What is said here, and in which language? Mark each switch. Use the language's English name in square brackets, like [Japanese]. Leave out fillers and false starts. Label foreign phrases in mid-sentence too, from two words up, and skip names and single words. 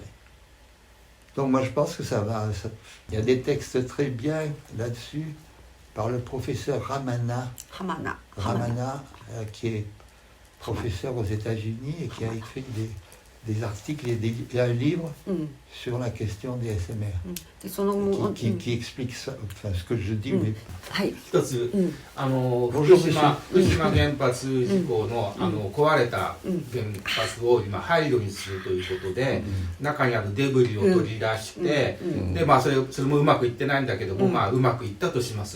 [French] Donc moi je pense que ça va. Il y a des textes très bien là-dessus par le professeur Ramana, qui est professeur aux États-Unis et qui a écrit des articles et un livre sur la question des SMR, qui explique ça, enfin ce que je dis, mais... [Japanese] 一つ福島原発事故の壊れた原発を今廃炉にするということで、中にあるデブリを取り出して、でそれもうまくいってないんだけども、うまくいったとします。